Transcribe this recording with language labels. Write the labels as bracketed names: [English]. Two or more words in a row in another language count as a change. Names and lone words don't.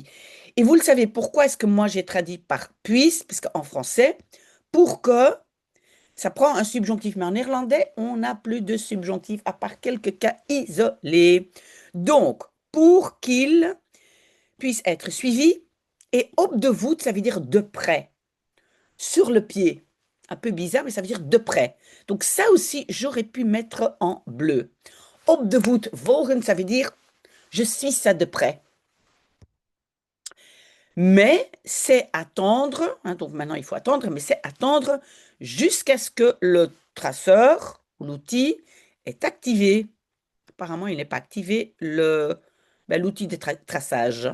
[French] Et vous le savez, pourquoi est-ce que moi j'ai traduit par puisse, parce qu'en français, pour que ça prend un subjonctif, mais en néerlandais, on n'a plus de subjonctif à part quelques cas isolés. Donc, pour qu'il puisse être suivi, et [Dutch] op de voet, [French] ça veut dire de près, sur le pied. Un peu bizarre, mais ça veut dire de près. Donc ça aussi, j'aurais pu mettre en bleu. [Dutch] Op de voet, volgen, [French] ça veut dire je suis ça de près. Mais c'est attendre, hein, donc maintenant il faut attendre, mais c'est attendre jusqu'à ce que le traceur, l'outil, est activé. Apparemment, il n'est pas activé, l'outil de traçage.